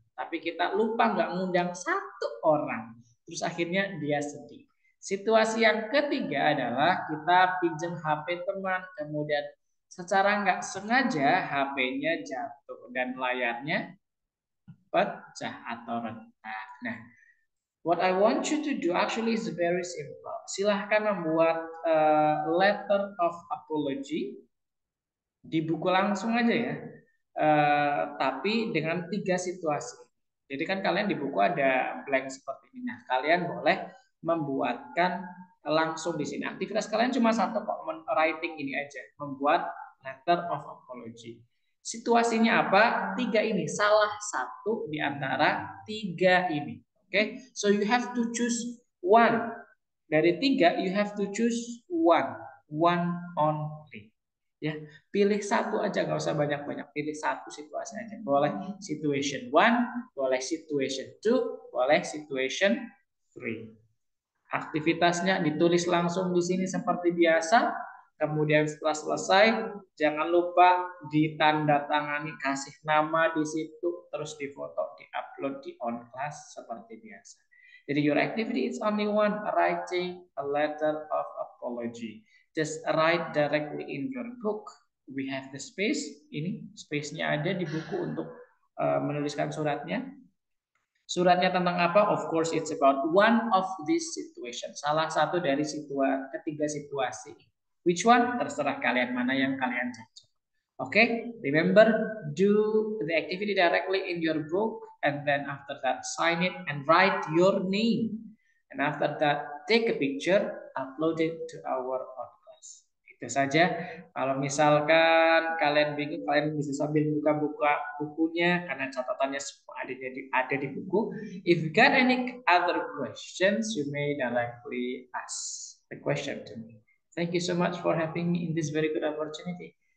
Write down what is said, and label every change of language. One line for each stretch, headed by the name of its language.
Indonesian: Tapi kita lupa nggak ngundang satu orang. Terus akhirnya dia sedih. Situasi yang ketiga adalah kita pinjam HP teman, kemudian secara nggak sengaja HP-nya jatuh dan layarnya pecah atau retak.
English: Nah, what I want you to do actually is very simple.
Indonesian: Silahkan membuat letter of apology di buku langsung aja ya, tapi dengan 3 situasi. Jadi kan kalian di buku ada blank seperti ini. Nah, kalian boleh membuatkan langsung di sini. Aktivitas kalian cuma satu kok, writing ini aja, membuat letter of apology. Situasinya apa? 3 ini, salah satu di antara 3 ini.
English: Oke, so you have to choose one.
Indonesian: Dari 3
English: you have to choose one only.
Indonesian: Ya, pilih satu aja, nggak usah banyak-banyak, pilih satu situasi aja. Boleh situation 1, boleh situation 2, boleh situation 3. Aktivitasnya ditulis langsung di sini seperti biasa. Kemudian setelah selesai, jangan lupa ditandatangani, kasih nama di situ, terus difoto, diupload di on class seperti biasa.
English: Jadi your activity is only one, writing a letter of apology. Just write directly in your book. We have the space.
Indonesian: Ini space-nya ada di buku untuk menuliskan suratnya. Suratnya tentang apa?
English: Of course, it's about one of these situations.
Indonesian: Salah satu dari ketiga situasi.
English: Which one?
Indonesian: Terserah kalian, mana yang kalian cocok.
English: Okay, remember, do the activity directly in your book, and then after that, sign it and write your name. And after that, take a picture, upload it to our podcast.
Indonesian: Itu saja. Kalau misalkan kalian bingung, kalian bisa sambil buka-buka bukunya karena catatannya semua ada di buku.
English: If you got any other questions, you may directly ask the question to me. Thank you so much for having me in this very good opportunity.